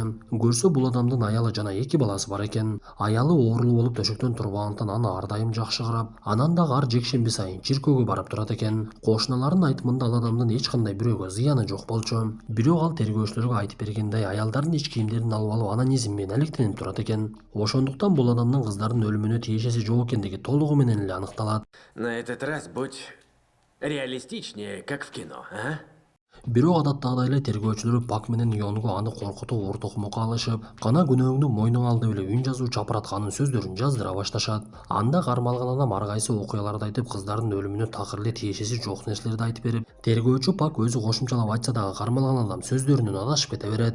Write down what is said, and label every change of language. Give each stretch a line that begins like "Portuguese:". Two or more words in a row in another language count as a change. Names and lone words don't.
Kyrgyz: Көрсө бул адамдын аялы жана 2 баласы бар экен. Аялы оорулуу болуп төшөктөн турбагандыктан аны ар дайым жакшы карап, анан дагы ар жекшемби сайын чиркөөгө барып турат экен. Кошуналардын айтымында ал адамдын эч кандай бирөөгө зыяны жок болчу. Бирок ал тергөөчүлөргө айтып бергендей, аялдардын ич кийимдерин алып алып анонизм менен алектенип турат экен. Ошондуктан бул адамдын кыздардын өлүмүнө тиешеси жок экендиги толугу менен эле аныкталат.
Russian: На этот раз будь реалистичнее, как в кино, а?
Kyrgyz: Бирок адаттагыдай эле тергөөчүлөр Пак менен Йонгу аны коркутуп ортокмокко алышып, кана күнөөңдү мойнуңа ал деп эле үн жазуучу аппаратканын сөздөрүн жаздыра башташат. Анда кармалган адам ар кайсы окуяларды айтып, кыздардын өлүмүнө такыр эле тиешеси жок нерселерди айтып берип, тергөөчү Пак өзү кошумчалап айтса дагы кармалган адам сөздөрүнөн адашып кете берет.